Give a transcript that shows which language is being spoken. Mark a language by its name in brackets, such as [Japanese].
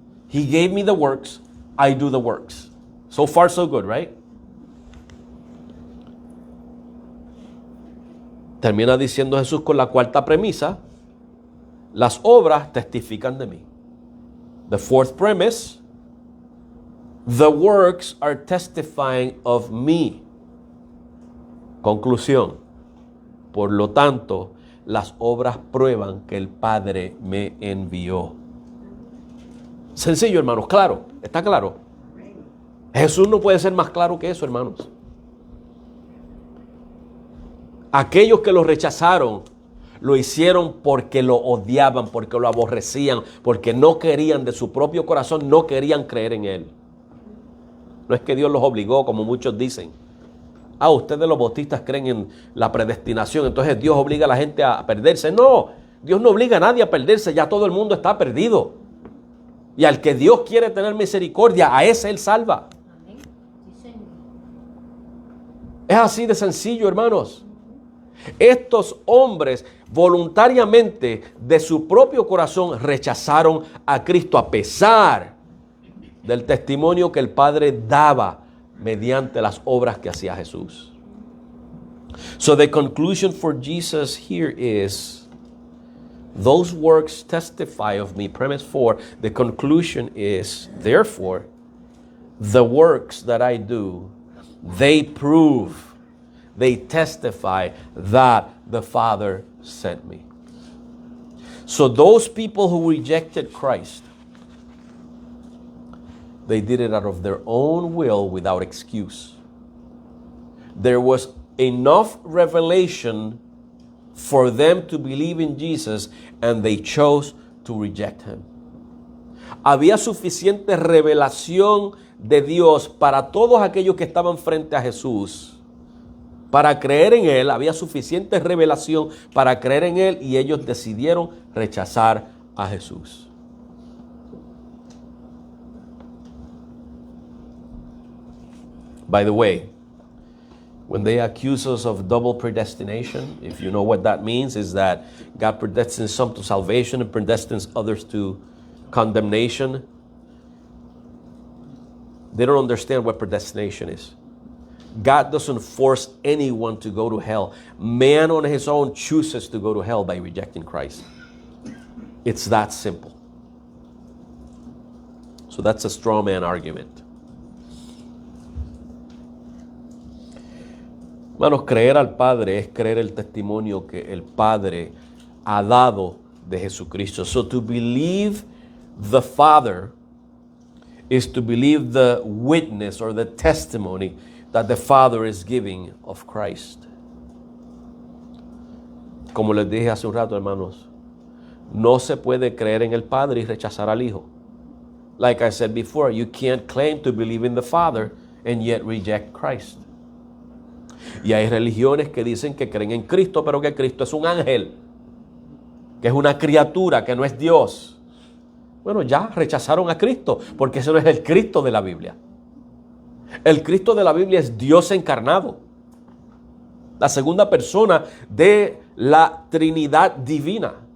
[English] He gave me the works. I do the works. So far, so good, right? [Spanish] Termina diciendo Jesús con la cuarta premisa. Las obras testifican de mí. [English] The fourth premise. The works are testifying of me. [Spanish] Conclusión. Por lo tanto, las obras prueban que el Padre me envió. Sencillo, hermanos, claro. ¿Está claro? Jesús no puede ser más claro que eso, hermanos. Aquellos que lo rechazaron, lo hicieron porque lo odiaban, porque lo aborrecían, porque no querían de su propio corazón, no querían creer en Él. No es que Dios los obligó, como muchos dicen. Ustedes los bautistas creen en la predestinación, entonces Dios obliga a la gente a perderse. No, Dios no obliga a nadie a perderse, ya todo el mundo está perdido. Y al que Dios quiere tener misericordia, a ese Él salva. Amén. Es así de sencillo, hermanos. Estos hombres voluntariamente de su propio corazón rechazaron a Cristo a pesar del testimonio que el Padre daba mediante las obras que hacía Jesús. [English] So the conclusion for Jesus here is, those works testify of me. Premise 4, the conclusion is, therefore, the works that I do, they prove, they testify that the Father sent me. So those people who rejected Christ, they did it out of their own will without excuse. There was enough revelation for them to believe in Jesus, and they chose to reject him. [Spanish] Había suficiente revelación de Dios para todos aquellos que estaban frente a Jesús. Para creer en Él, había suficiente revelación para creer en Él y ellos decidieron rechazar a Jesús. [English] By the way, when they accuse us of double predestination, if you know what that means, is that God predestines some to salvation and predestines others to condemnation. They don't understand what predestination is. God doesn't force anyone to go to hell. Man on his own chooses to go to hell by rejecting Christ. It's that simple. So that's a straw man argument. [Spanish] Hermanos, creer al Padre es creer el testimonio que el Padre ha dado de Jesucristo. [English] So to believe the Father is to believe the witness or the testimony that the Father is giving of Christ. [Spanish] Como les dije hace un rato, hermanos, no se puede creer en el Padre y rechazar al Hijo. [English] Like I said before, you can't claim to believe in the Father and yet reject Christ. [Spanish] Y hay religiones que dicen que creen en Cristo, pero que Cristo es un ángel, que es una criatura, que no es Dios. Bueno, ya rechazaron a Cristo, porque ese no es el Cristo de la Biblia. El Cristo de la Biblia es Dios encarnado, la segunda persona de la Trinidad divina.